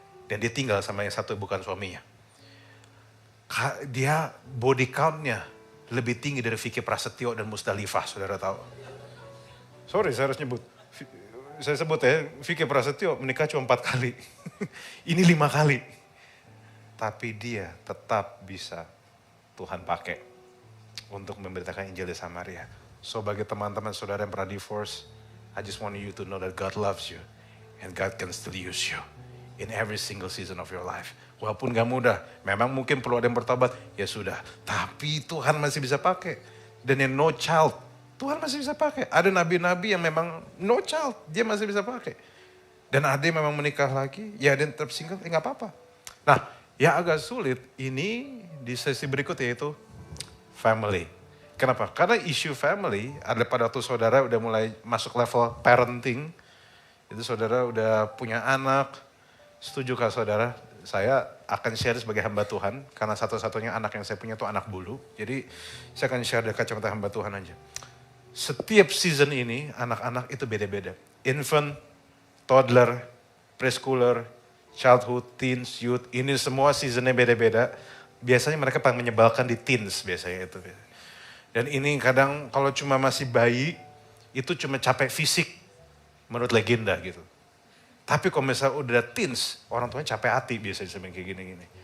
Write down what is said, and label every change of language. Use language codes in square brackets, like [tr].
[id] Dan dia tinggal sama yang satu bukan suaminya. Dia body count-nya lebih tinggi dari Vicky Prasetyo dan Musdalifah, saudara tahu. Saya harus nyebut. Saya sebut ya, Vicky Prasetyo menikah cuma 4 kali. Ini 5 kali. Tapi dia tetap bisa Tuhan pakai untuk memberitakan Injil di Samaria. [en] So [id] bagi teman-teman saudara yang pernah divorce, [en] I just want you to know that God loves you. And God can still use you. In every single season of your life. [id] Walaupun gak mudah, memang mungkin perlu ada yang bertobat, ya sudah. Tapi Tuhan masih bisa pakai. Dan yang no child, Tuhan masih bisa pakai. Ada nabi-nabi yang memang no child, dia masih bisa pakai. Dan ada yang memang menikah lagi, ya ada yang tetap single, gak apa-apa. Nah, yang agak sulit ini di sesi berikut yaitu family. Kenapa? Karena isu family ada pada waktu saudara udah mulai masuk level parenting, itu saudara udah punya anak. Setujukah saudara? Saya akan share sebagai hamba Tuhan, karena satu-satunya anak yang saya punya itu anak bulu. Jadi saya akan share dari kacamata hamba Tuhan aja. Setiap season ini anak-anak itu beda-beda. [en] Infant, toddler, preschooler, childhood, teens, youth. [id] Ini semua seasonnya beda-beda. Biasanya mereka paling menyebalkan di teens biasanya itu. Dan ini kadang kalau cuma masih bayi, itu cuma capek fisik menurut legenda gitu. Tapi kalau misalnya udah teens, orang tuanya capek hati biasanya sampai kayak gini-gini.